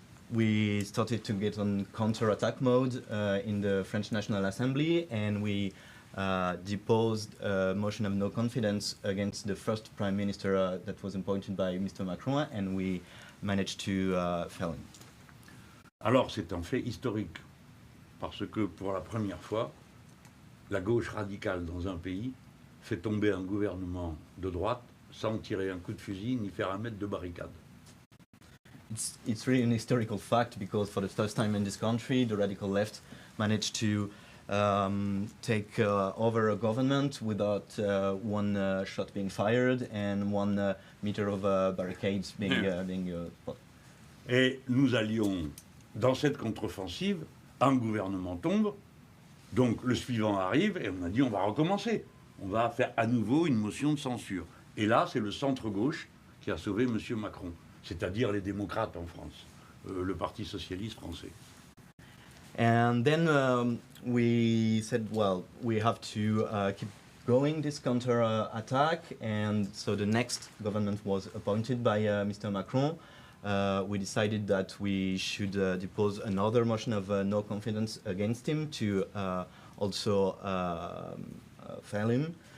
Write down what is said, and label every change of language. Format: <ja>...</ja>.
<en>We started to get on counter-attack mode in the French National Assembly, and we deposed a motion of no confidence against the first prime minister that was appointed by Mr. Macron, and we managed to fail him.</en> <fr>Alors c'est un fait historique, parce que pour la première fois, la gauche radicale dans un pays fait tomber un gouvernement de droite sans tirer un coup de fusil ni faire un mètre de barricade.</fr> <en>It's really an historical fact because for the first time in this country, the radical left managed to take over a government without one shot being fired and 1 meter of barricades being put.</en> <fr>Et nous allions, dans cette contre-offensive, un gouvernement tombe, donc le suivant arrive et on a dit on va recommencer. On va faire à nouveau une motion de censure. Et là, c'est le centre-gauche qui a sauvé M. Macron, c'est-à-dire les démocrates en France, le Parti socialiste français.</fr> <en>And then we said, well, we have to keep going this counter-attack, and so the next government was appointed by Mr. Macron. We decided that we should depose another motion of no confidence against him to also fail him.</en>